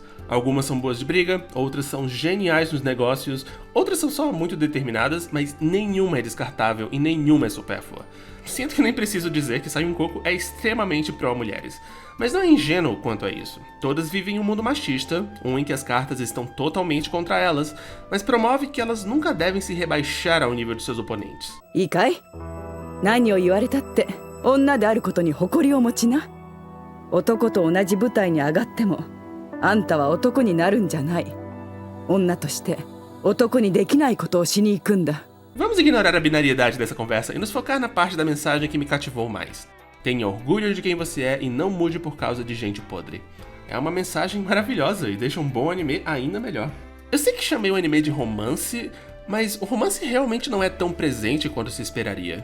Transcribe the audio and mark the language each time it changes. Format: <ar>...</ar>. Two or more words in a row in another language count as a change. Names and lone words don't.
<pt>Algumas são boas de briga, outras são geniais nos negócios, outras são só muito determinadas, mas nenhuma é descartável e nenhuma é supérflua. Sinto que nem preciso dizer que Sai Koku é extremamente pró-mulheres, mas não é ingênuo quanto a isso. Todas vivem em um mundo machista, em que as cartas estão totalmente contra elas, mas promove que elas nunca devem se rebaixar ao nível de seus oponentes.</pt> <ja>いいかい? 何を言われたって女であることに誇りを持ちな。男と同じ舞台に上がってもあんたは男になるんじゃない。女として男にできないことをしに行くんだ。</ja> <pt>Vamos ignorar a binariedade dessa conversa e nos focar na parte da mensagem que me cativou mais. Tenha orgulho de quem você é e não mude por causa de gente podre. É uma mensagem maravilhosa e deixa um bom anime ainda melhor. Eu sei que chamei o anime de romance, mas o romance realmente não é tão presente quanto se esperaria.</pt>